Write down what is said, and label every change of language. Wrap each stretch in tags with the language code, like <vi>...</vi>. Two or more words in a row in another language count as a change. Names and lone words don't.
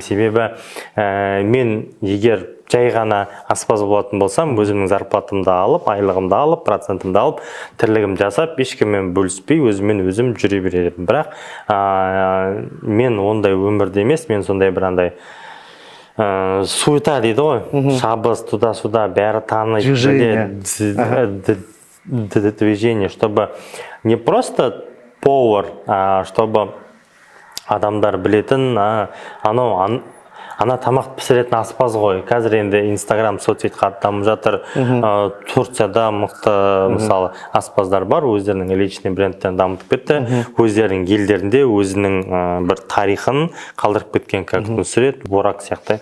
<kk>Себебі мен егер жай ғана аспаз болатын болсам, өзімнің зарплатымды алып, айлығымды алып, процентімді алып, тірлігім жасап, ешкіммен бөліспей, өзіммен өзім жүре беремін. Бірақ мен ондай өмірде емес, мен сондай бір андай суета дейді ғой, шабыс, туда-суда, бәрі таныды,</kk> <ru>движение, чтобы не просто повар, чтобы</ru> <kk>адамдар білетін, ана тамақ пісіретін аспаз ғой. Қазір енді Инстаграм соцсет қатты дамып жатыр. Турцияда мықты мысалы аспаздар бар, өздерінің личный брендтерін дамытып кетті. Өздерінің елдерінде өзінің бір тарихын қалдырып кеткен, как Нусрет, Борак сияқты.</kk>